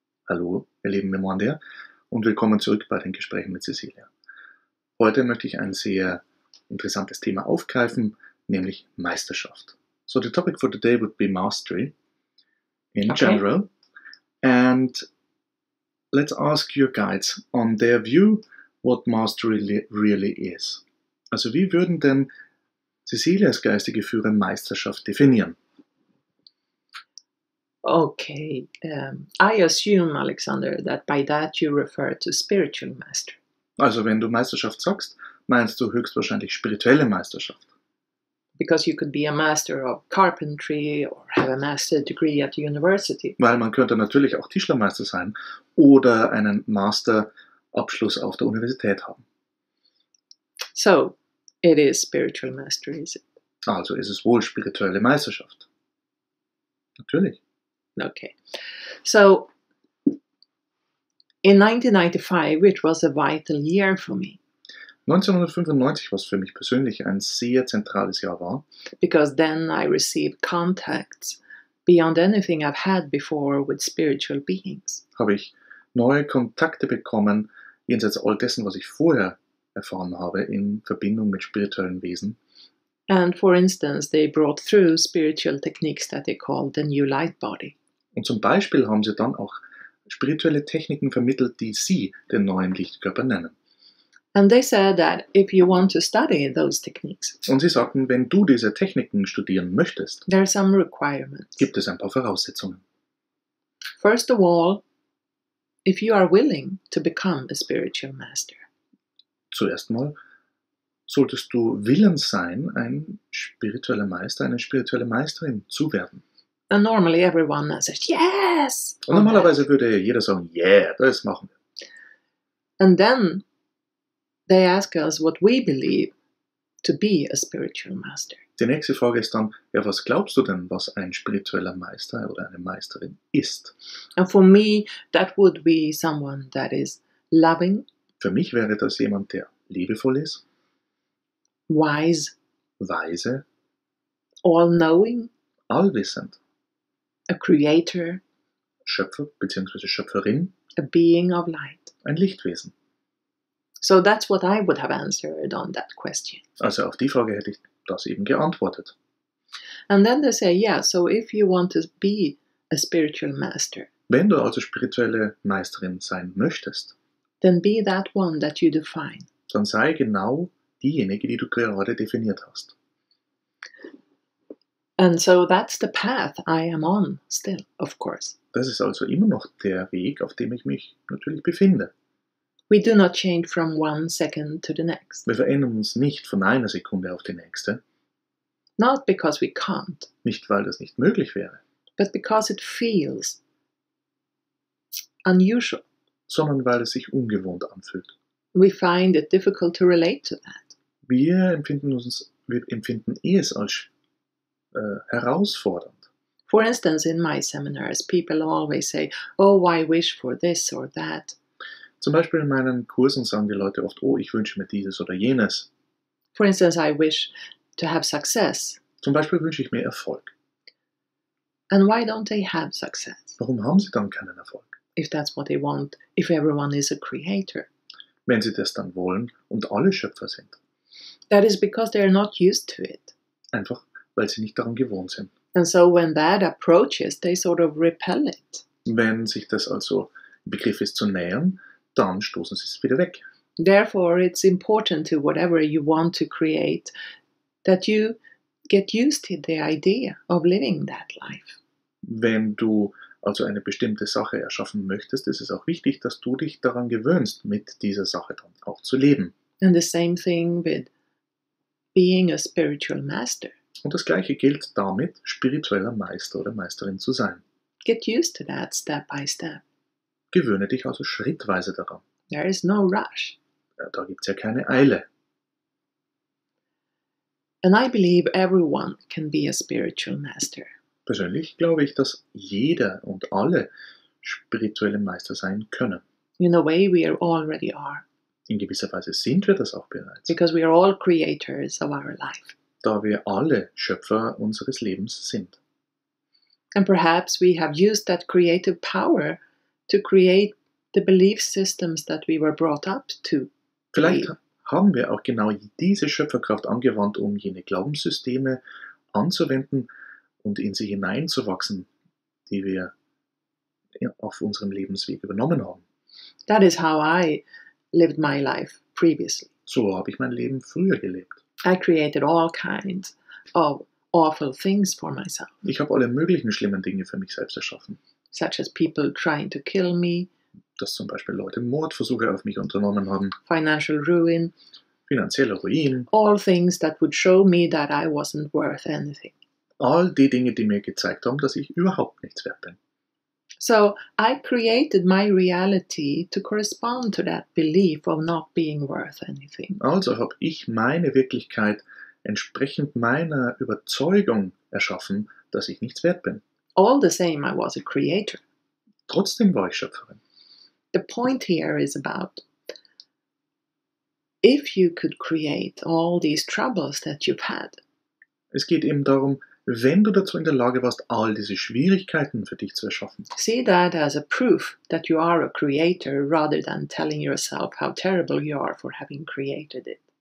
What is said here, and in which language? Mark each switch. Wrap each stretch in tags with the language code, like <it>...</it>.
<de>Hallo ihr lieben Momandier und willkommen zurück bei den Gesprächen mit Cecilia. Heute möchte ich ein sehr interessantes Thema aufgreifen, nämlich Meisterschaft.</de> <en>So the topic for today would be mastery in general, and let's ask your guides on their view what mastery really is.</en> <de>Also wie würden denn Cecilias geistige Führer Meisterschaft definieren?</de> <en>Okay, I assume, Alexander, that by that you refer to spiritual master.</en> <de>Also wenn du Meisterschaft sagst, meinst du höchstwahrscheinlich spirituelle Meisterschaft.</de> <en>Because you could be a master of carpentry or have a master degree at university.</en> <de>Weil man könnte natürlich auch Tischlermeister sein oder einen Masterabschluss auf der Universität haben.</de> <en>So, it is spiritual mastery, is it?</en> <de>Also ist es wohl spirituelle Meisterschaft. Natürlich.</de> <en>Okay. So, in 1995, it was a vital year for me.</en> <de>1995, was für mich persönlich ein sehr zentrales Jahr war,</de> <en>because then I received contacts beyond anything I've had before with spiritual beings.</en> <de>habe ich neue Kontakte bekommen, jenseits all dessen, was ich vorher erfahren habe, in Verbindung mit spirituellen Wesen.</de> <en>And for instance, they brought through spiritual techniques that they called the new light body.</en> <de>Und zum Beispiel haben sie dann auch spirituelle Techniken vermittelt, die sie den neuen Lichtkörper nennen.</de> <en>And they said that if you want to study those techniques,</en> <de>Und sie sagten, wenn du diese Techniken studieren möchtest,</de> <en>there are some requirements.</en> <de>gibt es ein paar Voraussetzungen.</de> <en>First of all, if you are willing to become a spiritual master.</en> <de>Zuerst mal solltest du willens sein, ein spiritueller Meister, eine spirituelle Meisterin zu werden.</de> <en>And normally everyone says, yes!</en> <de>Und normalerweise würde jeder sagen, yeah, das machen wir.</de> <en>And then they ask us what we believe to be a spiritual master.</en> <de>Die nächste Frage ist dann, ja, was glaubst du denn, was ein spiritueller Meister oder eine Meisterin ist?</de> <en>And for me, that would be someone that is loving,</en> <de>Für mich wäre das jemand, der liebevoll ist,</de> <en>wise,</en> <de>weise,</de> <en>all-knowing,</en> <de>allwissend,</de> <en>a creator,</en> <de>Schöpfer bzw. Schöpferin,</de> <en>a being of light.</en> <de>ein Lichtwesen.</de> <en>So that's what I would have answered on that question.</en> <de>Also auf die Frage hätte ich das eben geantwortet.</de> <en>And then they say, yeah, so if you want to be a spiritual master,</en> <de>Wenn du also spirituelle Meisterin sein möchtest,</de> <en>then be that one that you define.</en> <de>dann sei genau diejenige, die du gerade definiert hast.</de> <en>And so that's the path I am on still, of course.</en> <de>Das ist also immer noch der Weg, auf dem ich mich natürlich befinde.</de> <en>We do not change from one second to the next.</en> <de>Wir verändern uns nicht von einer Sekunde auf die nächste,</de> <en>Not because we can't,</en> <de>nicht weil das nicht möglich wäre,</de> <en>but because it feels unusual.</en> <de>sondern weil es sich ungewohnt anfühlt.</de> <en>We find it difficult to relate to that.</en> <de>Wir empfinden es als herausfordernd.</de> <en>For instance, in my seminars, people always say, oh, I wish for this or that.</en> <de>Zum Beispiel in meinen Kursen sagen die Leute oft, oh, ich wünsche mir dieses oder jenes.</de> <en>For instance, I wish to have success.</en> <de>Zum Beispiel wünsche ich mir Erfolg.</de> <en>And why don't they have success?</en> <de>Warum haben sie dann keinen Erfolg?</de> <en>If that's what they want, if everyone is a creator.</en> <de>Wenn sie das dann wollen und alle Schöpfer sind.</de> <en>That is because they are not used to it.</en> <de>Einfach, weil sie nicht daran gewohnt sind.</de> <en>And so when that approaches, they sort of repel it.</en> <de>Wenn sich das also im Begriff ist zu nähern, dann stoßen sie es wieder weg.</de> <en>Therefore, it's important to whatever you want to create that you get used to the idea of living that life.</en> <de>Wenn du also eine bestimmte Sache erschaffen möchtest, ist es auch wichtig, dass du dich daran gewöhnst, mit dieser Sache dann auch zu leben.</de> <en>And the same thing with being a spiritual master.</en> <de>Und das Gleiche gilt damit, spiritueller Meister oder Meisterin zu sein.</de> <en>Get used to that step by step.</en> <de>Gewöhne dich also schrittweise daran.</de> <en>There is no rush.</en> <de>Da gibt es ja keine Eile.</de> <en>And I believe everyone can be a spiritual master.</en> <de>Persönlich glaube ich, dass jeder und alle spirituelle Meister sein können.</de> <en>In a way, we already are,</en> <de>In gewisser Weise sind wir das auch bereits,</de> <en>because we are all creators of our life.</en> <de>da wir alle Schöpfer unseres Lebens sind.</de> <en>And perhaps we have used that creative power to create the belief systems that we were brought up to.</en> <de>Vielleicht haben wir auch genau diese Schöpferkraft angewandt, um jene Glaubenssysteme anzuwenden und in sie hineinzuwachsen, die wir auf unserem Lebensweg übernommen haben.</de> <en>That is how I lived my life previously.</en> <de>So habe ich mein Leben früher gelebt.</de> <en>I created all kinds of awful things for myself,</en> <de>Ich habe alle möglichen schlimmen Dinge für mich selbst erschaffen,</de> <en>such as people trying to kill me,</en> <de>dass zum Beispiel Leute Mordversuche auf mich unternommen haben,</de> <en>financial ruin,</en> <de>finanzieller Ruin,</de> <en>all things that would show me that I wasn't worth anything.</en> <de>all die Dinge, die mir gezeigt haben, dass ich überhaupt nichts wert bin.</de> <en>So I created my reality to correspond to that belief of not being worth anything.</en> <de>Also habe ich meine Wirklichkeit entsprechend meiner Überzeugung erschaffen, dass ich nichts wert bin.</de> <en>All the same, I was a creator.</en> <de>Trotzdem war ich Schöpferin.</de> <en>The point here is about if you could create all these troubles that you've had,</en> <de>Es geht eben darum, wenn du dazu in der Lage warst, all diese Schwierigkeiten für dich zu erschaffen,</de> <en>see that as a proof that you are a creator rather than telling yourself how terrible you are for having created it.</en>